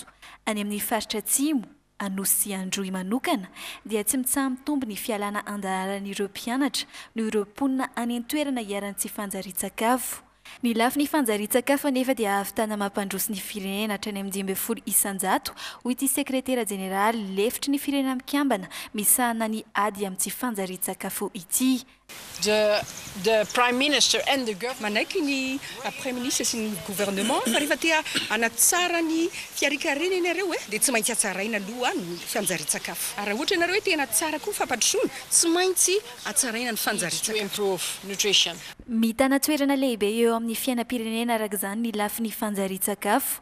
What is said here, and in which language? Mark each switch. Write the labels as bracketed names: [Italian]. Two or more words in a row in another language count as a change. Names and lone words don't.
[Malagasy] Any amin'ny faritra atsimo, Anosy sy Androy manokana dia tsy mitsaha-mitombo ny fialana andaharan'ireo mpianatra noho ireo mponina any an-toerana hiarany tsy fanjarian-tsakafo. Ny lafiny fanjarian-tsakafo anefa dia ahavitana mampandroso ny firenena hatrany amin'ny 12 isan-jato ho ity sekretera jeneraly lefitry ny firenena mikambana misahana ny ady amin'ny tsy fanjarian-tsakafo ity. [English] The Prime Minister and the government [Malagasy] manaiky ny [French] Premier Ministre [Malagasy] sy ny gouvernement fa rehefa tia anatsara ny fiarikarenana ianareo dia tsy maintsy hatsaraina aloha ny fanjarian-tsakafo. Raha ohatra ianareo tena tsara koa fampandrosoana, tsy maintsy hatsaraina ny fanjarian-tsakafo. Mitana toerana lehibe eo amin'ny fiainam-pirenena araka izany ny lafiny fanjarian-tsakafo.